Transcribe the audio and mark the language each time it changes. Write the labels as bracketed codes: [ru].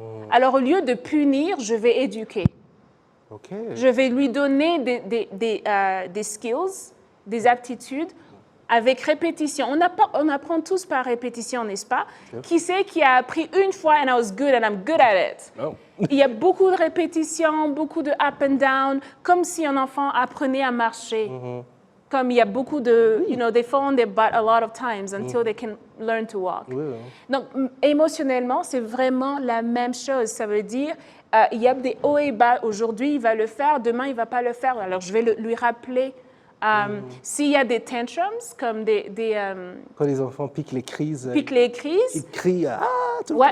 [fr] Alors, au lieu de punir, je vais éduquer. Je vais lui donner des skills, des aptitudes avec répétition. On apprend tous par répétition, n'est-ce pas? Qui c'est qui a appris une fois [en] and I was good and I'm good at it? [fr] Oh. Il y a beaucoup de répétitions, beaucoup de [en] up and down, [fr] comme si un enfant apprenait à marcher. Comme il y a beaucoup de, [en] they fall on their butt a lot of times until they can learn to walk. [fr] Donc, émotionnellement, c'est vraiment la même chose. Ça veut dire, il y a des hauts et bas. Aujourd'hui, il va le faire, demain, il ne va pas le faire. Alors, je vais lui rappeler. S'il y a des tantrums, comme quand les enfants piquent les crises. Ils crient. Ah, tout